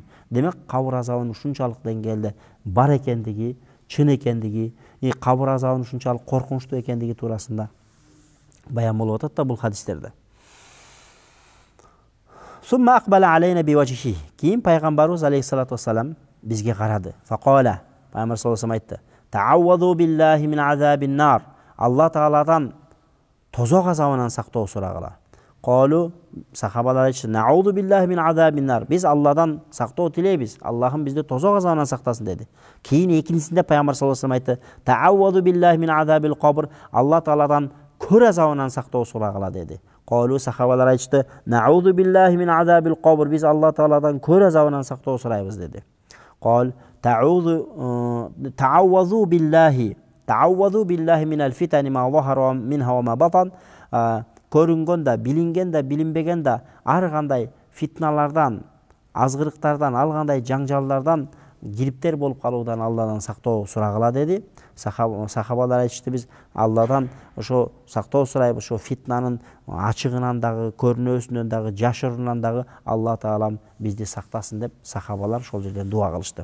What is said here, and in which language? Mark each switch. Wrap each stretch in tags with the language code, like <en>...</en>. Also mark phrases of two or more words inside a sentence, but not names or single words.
<ky>Демек кабыр азабынын ушунчалык деңгээлде бар экендиги, чын экендиги, кабыр азабынын ушунчалык коркунучтуу экендиги туурасында баян болуп атат да бул хадистерде.</ky> <ar>ثم أقبل علينا بوجهه.</ar> <ky>Кийин пайгамбарыбыз алейхиссалату вассалам бизге карады. Факала, пайгамбар</ky> <ar>صلى الله عليه</ar> <ky>айтты:</ky> <ar>"تعوذوا بالله من عذاب النار."</ar> <ky>Алла Тааладан тозок азабынан сактоо сурагыла. Калу, сахабалар айтты:</ky> <ar>"نعوذ بالله من عذاب النار."</ar> <ky>Биз Алладан сактоо тилейбиз. Аллахым бизди тозок азабынан сактасын деди. Кийин экинчисинде пайгамбар</ky> <ar>صلى الله عليه</ar> <ky>айтты:</ky> <ar>"تعوذوا بالله من عذاب القبر."</ar> <ky>Алла Тааладан көр азабынан сактоо сурагыла деди. Калу, сахабалар айтты:</ky> <ar>"نعوذ بالله من عذاب القبر."</ar> <ky>Биз Алла Тааладан көр азабынан сактоо сурайбыз деди.</ky> <ar>قال: "تعوذوا بالله من الفتن ما ظهر منها وما بطن."</ar> <ky>Көрүнгөн да, билинген да, билинбеген да ар кандай фитналардан, азгырыктардан, ал кандай жаңжалдардан, кириптер болуп калуудан Алладан сактоо сурагыла деди. Сахабалар айтышты: "Биз Алладан ошо сактоо сурайбыз, ошо фитнанын ачыгынан дагы, көрүнөсүнөн дагы, жашыруунан дагы Алла Таалам бизди сактасын" деп сахабалар ошол жерден дуа кылышты.</ky>